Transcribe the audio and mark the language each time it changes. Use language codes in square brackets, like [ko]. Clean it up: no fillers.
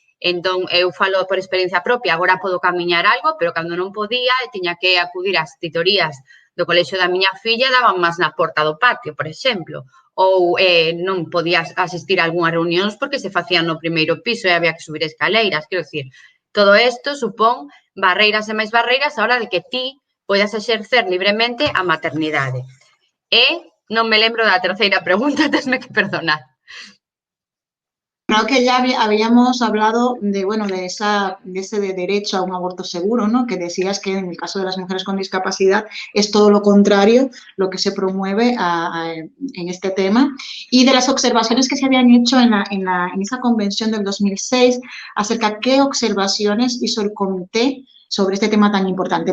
[gl] Entón, eu falo por experiencia propia, agora podo camiñar algo, pero cando non podía, tiña que acudir ás titorías do colexio da miña filla, daban máis na porta do patio, por exemplo, ou non podía asistir a algunhas reunións porque se facían no primeiro piso e había que subir escaleiras, quero dicir, todo isto supón barreiras e máis barreiras a hora de que ti podas exercer libremente a maternidade. E non me lembro da terceira pregunta, tesme que perdonar. [es] Creo que ya habíamos hablado de, bueno, de ese derecho a un aborto seguro, ¿no? Que decías que en el caso de las mujeres con discapacidad es todo lo contrario lo que se promueve en este tema. Y de las observaciones que se habían hecho en esa convención del 2006 acerca de qué observaciones hizo el comité sobre este tema tan importante.